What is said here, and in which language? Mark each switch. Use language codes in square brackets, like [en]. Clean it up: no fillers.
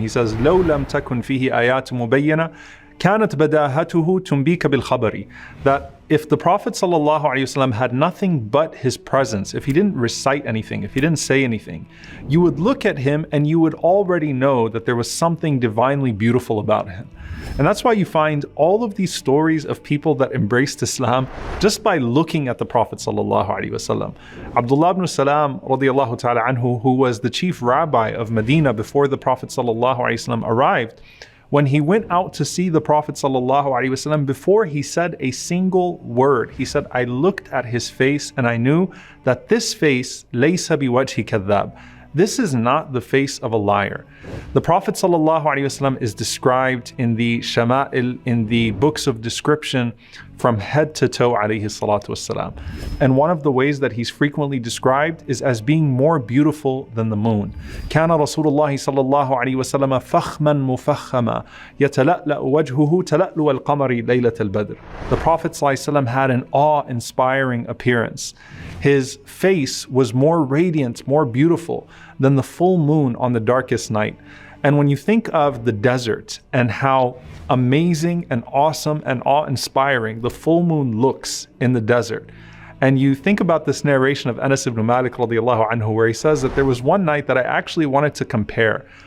[en] He says, [ar] "لو لم تكن فيه آيات مبينة كانت بداهته تنبيك بالخبر." [en] That if the Prophet ﷺ had nothing but his presence, if he didn't recite anything, if he didn't say anything, you would look at him and you would already know that there was something divinely beautiful about him. And that's why you find all of these stories of people that embraced Islam just by looking at the Prophet ﷺ. Abdullah ibn Salam radiyallahu ta'ala anhu, who was the chief rabbi of Medina before the Prophet ﷺ arrived, when he went out to see the Prophet ﷺ, before he said a single word, he said, "I looked at his face and I knew that this face, [ar] laysa biwajhi kadhab." [en] This is not the face of a liar. The Prophet ﷺ is described in the Shama'il, in the books of description, from head to toe alayhi salatu wassalam. And one of the ways that he's frequently described is as being more beautiful than the moon. [ar] كان رسول الله صلى الله عليه وسلم فخما مفخما يتلألأ وجهه تلألؤ القمر ليلة البدر. [en] The Prophet ﷺ had an awe-inspiring appearance. His face was more radiant, more beautiful than the full moon on the darkest night. And when you think of the desert and how amazing and awesome and awe-inspiring the full moon looks in the desert, and you think about this narration of Anas ibn Malik radiyallahu anhu, where he says that there was one night that I actually wanted to compare.